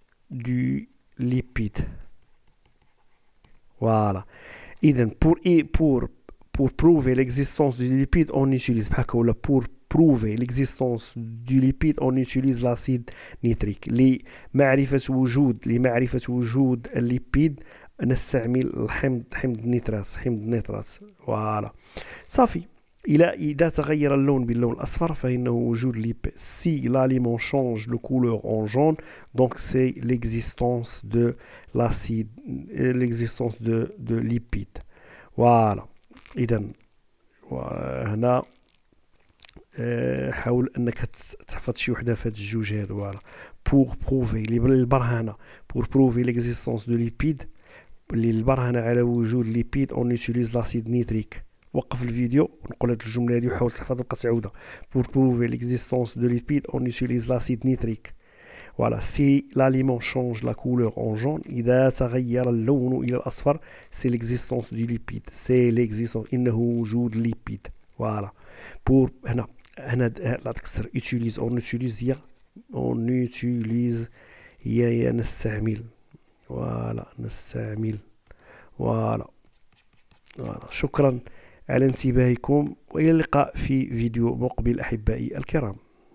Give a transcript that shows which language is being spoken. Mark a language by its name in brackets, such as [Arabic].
[French] du lipide voilà [Arabic] إذا [French] pour prouver l'existence du lipide on utilise [Arabic] بحال هكا ولا [French] pour prouver l'existence du lipide on utilise l'acide nitrique [Arabic] لمعرفة وجود الليبيد نستعمل حمض النيترات فوالا صافي. إذا تغير اللون باللون الأصفر فإنه وجود ليبيد. [French] Si l'aliment change de couleur en jaune, donc c'est l'existence de l'acide, l'existence de lipides. Voilà. [Arabic] إذا هنا حاول أنك تحفظ شي وحدة في هاد الجوج هادو. [French] فوالا pour prouver [Arabic] البرهنة [French] pour prouver l'existence de lipides [Arabic] البرهنة على وجود ليبيد [French] on utilise l'acide nitrique. [Arabic] وقف الفيديو ونقول هاد الجملة هادي وحاول تحفظ وبقى تعاودها. [French] pour prouver l'existence de lipides on utilise l'acide nitrique. voilà si l'aliment change la couleur en jaune [Arabic] إذا تغير اللون إلى الأصفر [French] c'est l'existence du lipide c'est l'existence [Arabic] إنه وجود ليبيد. [French] voilà pour [Arabic] هنا لا تكسر [French] utilise on utilise [Arabic] هي نستعمل voilà نستعمل voilà شكرا على انتباهكم وإلى اللقاء في فيديو مقبل أحبائي الكرام.